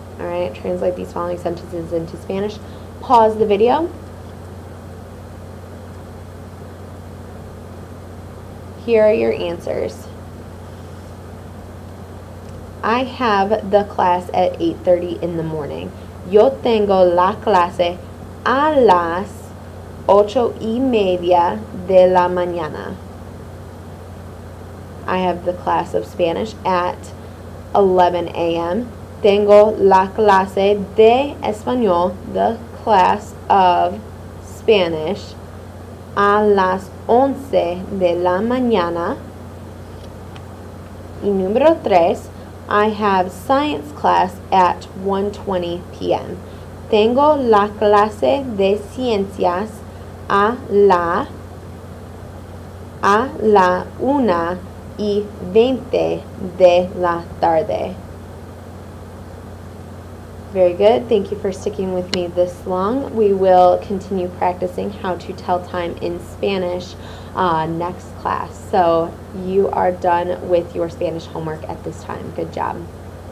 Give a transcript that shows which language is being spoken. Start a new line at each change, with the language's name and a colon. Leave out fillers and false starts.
English: All right, translate these following sentences into Spanish. Pause the video. Here are your answers. I have the class at 8:30 in the morning.
Spanish: Yo tengo la clase a las 8:30 de la mañana.
English: I have the class of Spanish at 11 a.m.
Spanish: Tengo la clase de español,
English: the class of Spanish,
Spanish: a las 11 de la mañana. Y número 3,
English: I have science class at 1:20 p.m.
Spanish: Tengo la clase de ciencias a la 1:20 de la tarde.
English: Very good. Thank you for sticking with me this long. We will continue practicing how to tell time in Spanish next class. So you are done with your Spanish homework at this time. Good job.